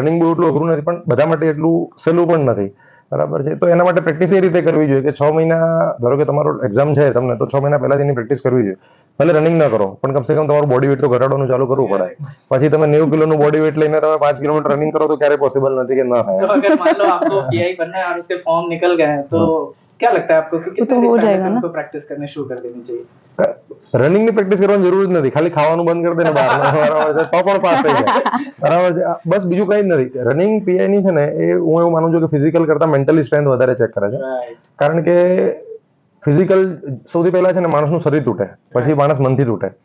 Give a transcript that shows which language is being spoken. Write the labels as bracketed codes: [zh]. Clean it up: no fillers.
[gu] Running બહુ એટલું અઘરું નથી, પણ બધા માટે એટલું સહેલું પણ નથી. બરાબર છે. તો એના માટે પ્રેક્ટિસ એ રીતે કરવી જોઈએ કે 6 મહિના, ધારો કે તમારો એક્ઝામ છે તમને, તો 6 મહિના પહેલાથી એની પ્રેક્ટિસ કરવી જોઈએ. ભલે રનિંગ ન કરો પણ કમસે કમ તમારું બોડી વેટ તો ઘટાડવાનું ચાલુ કરવું પડે. પછી તમે 90 કિલોનું બોડી વેટ લઈને તમે 5 કિલોમીટર રનિંગ કરો તો ક્યારે પોસિબલ નથી કે ન [hi] तो [gu] થાય. [hi] अगर मान लो आपको पीआई बनना है और उसके फॉर्म निकल गए हैं, तो क्या लगता है आपको कि तो कितने हो दिन पहले जाएगा से ना? उनको प्रैक्टिस करनी शुरू कर देनी चाहिए? [gu] રનિંગ ની પ્રેક્ટિસ કરવાની જરૂર જ નથી, ખાલી ખાવાનું બંધ કરી દે ને બહાર બરાબર છે, તો પણ પાસ થઈ જાય. બરાબર છે. બસ બીજું કઈ જ નથી. રનિંગ પીઆઈ ની છે ને, એ હું એવું માનું છું કે ફિઝિકલ કરતા મેન્ટલી સ્ટ્રેન્થ વધારે ચેક કરે છે. [en] Right. [gu] કારણ કે ફિઝિકલ સૌથી પહેલા છે ને માણસનું શરીર તૂટે, પછી માણસ મનથી તૂટે.